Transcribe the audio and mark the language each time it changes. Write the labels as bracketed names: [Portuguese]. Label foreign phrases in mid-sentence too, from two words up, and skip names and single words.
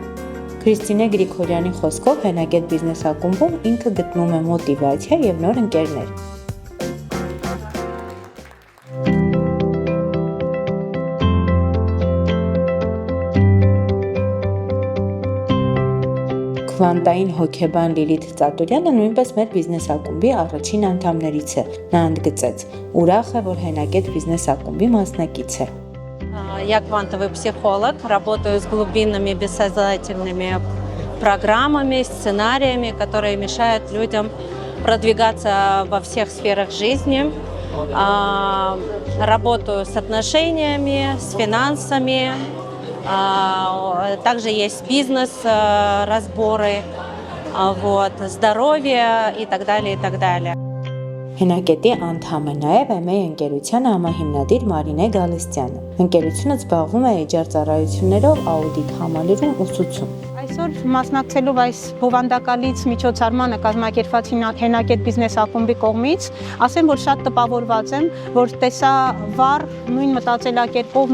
[Armenian] Քրիստինե Գրիգորյանի խոսքով Հենակետ բիզնես ակումբում ինքը գտնում է մոտիվացիա եւ նոր ընկերներ։ Քվանտային հոգեբան Լիլիթ Ծատուրյանը նույնպես մեր բիզնես ակումբի առաջին անդամներից է։ Նա ընդգծեց. ուրախ է, որ Հենակետ բիզնես ակումբի մասնակից է։ [Russian] Я квантовый психолог, работаю с глубинными бессознательными программами, сценариями, которые мешают людям продвигаться во всех сферах жизни. Работаю с отношениями, с финансами, также есть бизнес, разборы, здоровье и так далее, и так далее. [Armenian] Հենակետի անդամ է նաև MA ընկերության համահիմնադիր Մարինե Գալստյանը։ Ընկերությունը զբաղվում է HR ծառայություններով, աուդիտ համալիրում ուսուցում։ Այսօր մասնակցելով այս բովանդակալից միջոցառմանը կազմակերպված հենակետ բիզնես ակումբի կողմից, ասեմ, որ շատ տպավորված եմ, որ տեսա վառ նույն մտածելակերպով,